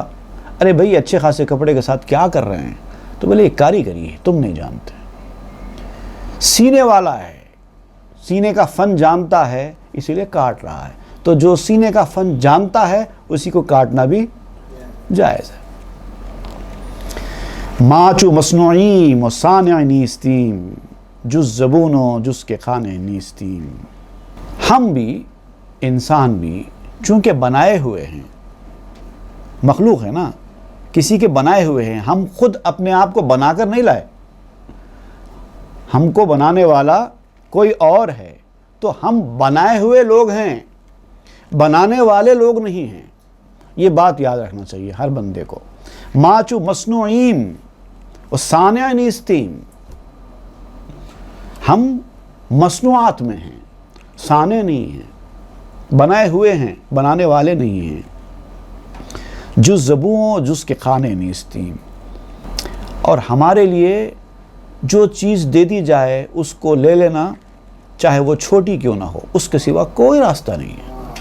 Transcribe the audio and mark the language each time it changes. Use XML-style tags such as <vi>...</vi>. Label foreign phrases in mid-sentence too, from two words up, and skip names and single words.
<ur>ارے بھئی اچھے خاصے کپڑے کے ساتھ کیا کر رہے ہیں؟ تو بولے یہ کاریگری ہے، تم نہیں جانتے۔ سینے والا ہے، سینے کا فن جانتا ہے، اسی لیے کاٹ رہا ہے۔ تو جو سینے کا فن جانتا ہے اسی کو کاٹنا بھی جائز ہے۔</ur> <fa>ماچو مصنوعیم و صانع نیستیم، جز زبون و جز کے خانے نیستیم۔</fa> <ur>ہم بھی، انسان بھی، چونکہ بنائے ہوئے ہیں، مخلوق ہے نا، کسی کے بنائے ہوئے ہیں، ہم خود اپنے آپ کو بنا کر نہیں لائے، ہم کو بنانے والا کوئی اور ہے، تو ہم بنائے ہوئے لوگ ہیں، بنانے والے لوگ نہیں ہیں۔ یہ بات یاد رکھنا چاہیے ہر بندے کو۔</ur> <fa>ماچو مصنوعیم، و صانع نیستیم،</fa> <ur>ہم مصنوعات میں ہیں، صانع نہیں ہیں، بنائے ہوئے ہیں، بنانے والے نہیں ہیں،</ur> <fa>جز زبوں جز کے خانے نیستیم،</fa> <ur>اور ہمارے لیے جو چیز دے دی جائے اس کو لے لینا، چاہے وہ چھوٹی کیوں نہ ہو، اس کے سوا کوئی راستہ نہیں ہے۔</ur>